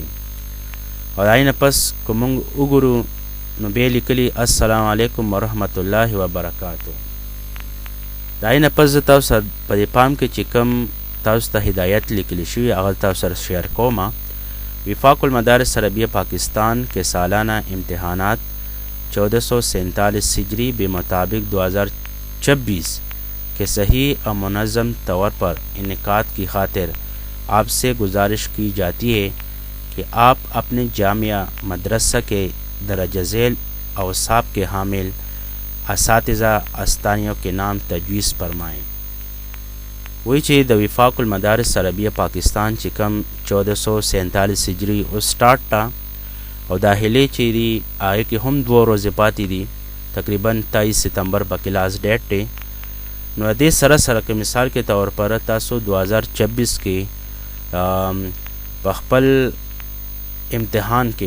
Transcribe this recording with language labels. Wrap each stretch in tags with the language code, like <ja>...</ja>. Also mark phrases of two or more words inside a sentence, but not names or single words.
<ps>او د هغې نه پس که موږ وګورو نو بیا لیکلي</ps> <ar>السلام علیکم ورحمت الله وبرکاتو.</ar> <ps>د هغې نه پس زه تاسو سره په دې پام کې چې کوم تاسو ته هدایت لیکلی شوي هغه تاسو سره شیر کومه.</ps> <ur>وفاق المدارس عربیہ پاکستان کے سالانہ امتحانات 1447 ہجری بمطابق 2026 کے صحیح اور منظم طور پر انعقاد کی خاطر آپ سے گزارش کی جاتی ہے کہ آپ اپنے جامعہ مدرسہ کے درجہ ذیل اوصاف کے حامل اساتذہ استانیوں کے نام تجویز فرمائیں.</ur> <ps>وی چې د وفاق المدارس عربیہ پاکستان چې کم 1447 هجری او سٹارټ تا او داخلي چې دی هغې کې هم 2 ورځې پاتې دي تقریبا 23 ستمبر پکې</ps> <en>last date</en> <ps>دی. نو دې سره سره که مثال کې</ps> <ur>طور پر</ur> <ps>تاسو 2026 کې په خپل امتحان کې</ps>